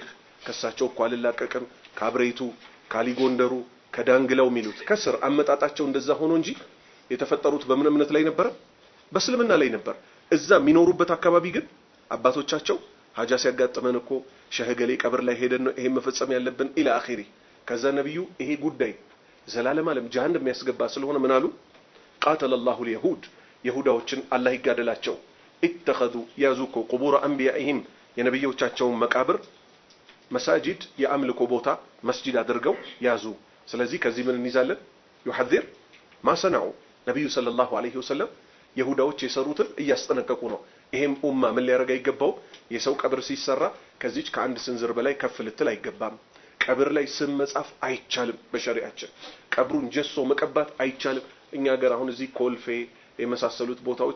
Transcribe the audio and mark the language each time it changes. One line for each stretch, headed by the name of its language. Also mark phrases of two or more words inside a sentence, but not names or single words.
Amharic: ከሳቸው ቋልላቀቀም ካብሬቱ ካሊጎንደሩ ከዳንግላው ሚሉት ከስር አመጣጣቸው እንደዛ ሆኖ እንጂ የተፈጠሩት በምን እምነት ላይ ነበር በእስልምና ላይ ነበር እዛ ሚኖሩበት አካባቢ ግን አባቶቻቸው ሐጃ ሲያጋጥመን እኮ ሸህገሌ ቀብር ላይ ሄደን ነው ይሄ መፈጸም ያለብን
Arabic: إلى آخره
Amharic: ከዛ ነብዩ ይሄ ጉዳይ ዘላለም ዓለም ጀሃነም የሚያስገባ ስለሆነ ምን አሉ
Arabic: قاتل الله اليهود
Amharic: ይሁዳዎችን አላህ ይጋደላቸው اتخذوا ያዙኮ
Arabic: قبور أنبيائهم
Amharic: የነብዮቻቸውን መቃብር መሳጂድ የአምልኮ ቦታ መስጂድ አድርገው ያዙ ስለዚህ ከዚህ ምን እንይዛለን
Arabic: يحذر ما صنعوا
Amharic: ነብዩ
Arabic: صلى الله عليه وسلم
Amharic: ይሁዳዎች የሰሩትን እያስጠነቀቁ ነው ይሄም ኡማ ምን ሊያረጋ ይገባው የሰው ቀብር ሲሰራ ከዚች ከአንድ ስንዝር በላይ ከፍ ልትል አይገባም ቀብር ላይ ስም መጻፍ አይቻልም በሸሪዓችን ቀብሩን ጀሶ መቀባት አይቻልም እኛ ሀገር አሁን እዚህ ኮልፌ የመሳሰሉት ቦታዎች